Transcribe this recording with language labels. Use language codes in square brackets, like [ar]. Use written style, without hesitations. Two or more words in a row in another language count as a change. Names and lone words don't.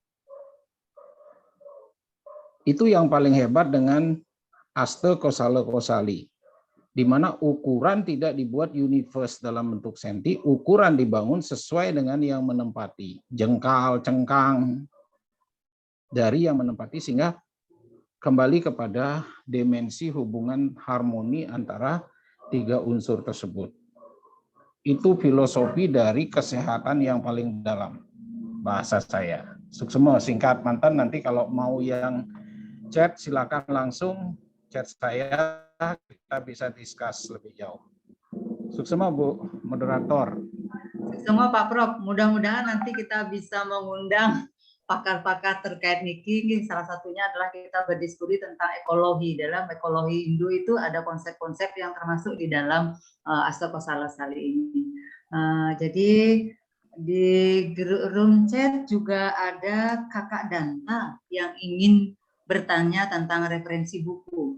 [id] Itu yang paling hebat dengan Asta Kosala-Kosali, di mana ukuran tidak dibuat universe dalam bentuk senti, ukuran dibangun sesuai dengan yang menempati, jengkal, cengkang, dari yang menempati, sehingga kembali kepada dimensi hubungan harmoni antara 3 unsur tersebut. Itu filosofi dari kesehatan yang paling dalam, bahasa saya. Suksema singkat mantan, nanti kalau mau yang chat silakan langsung chat saya, kita bisa discuss lebih jauh. Suksema Bu moderator. Suksema Pak Prof, mudah-mudahan nanti kita bisa mengundang pakar-pakar terkait niki. Salah satunya adalah kita berdiskusi tentang ekologi. Dalam ekologi Hindu itu ada konsep-konsep yang termasuk di dalam Asta Kosala-Kosali ini. Jadi Di [en] room chat [id] juga ada Kakak Danta yang ingin bertanya tentang referensi buku.